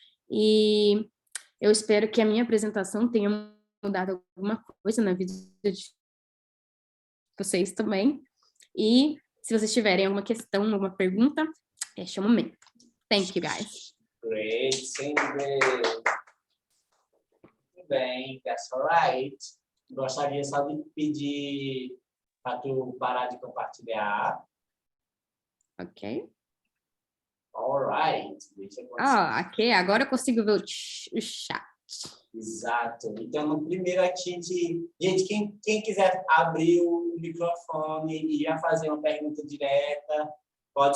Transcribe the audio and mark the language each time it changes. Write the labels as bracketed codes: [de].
[pt] E eu espero que a minha apresentação tenha mudado alguma coisa na vida de vocês também. E se vocês tiverem alguma questão, alguma pergunta, este é o momento. [en] Thank you, guys. Great, Cindy. [pt] Muito bem, [en] that's all right. [pt] Gostaria só de pedir para tu parar de compartilhar. [en] Ok. All right. [pt] Deixa eu ok. Agora eu consigo ver o chat. Exato. Então, no primeiro aqui, gente, quem quiser abrir o microfone e já fazer uma pergunta direta, pode